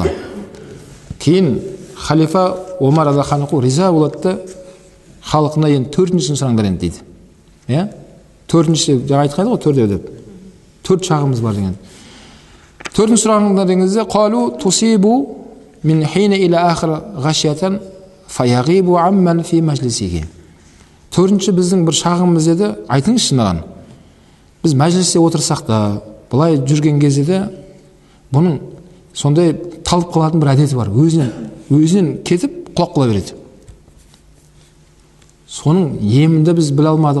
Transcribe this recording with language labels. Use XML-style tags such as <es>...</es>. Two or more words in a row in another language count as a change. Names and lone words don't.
<kk>Кейін халифа Омар радхияну риза болады да халқына енді төртіншісін сұраңдар енді дейді. Иә? Төртінші, жаңа айтқан ғой төртеу деп. Төрт шағымыз бар деген. Төртінші сұрағыңдар дегенде қалу тусибу</kk> <ar>من حين إلى آخر غشية فيغيب عمن في مجلسه.</ar> <kk>Төртінші біздің бір шағымыз еді, айтыңызшы маған. Біз мәжілісте отырсақ та, былай жүрген кезде де бұның сондай талып қалатын бір әдеті бар. Өзінен кетіп құлап қала береді. Соның емінде біз біле алмадық.</kk>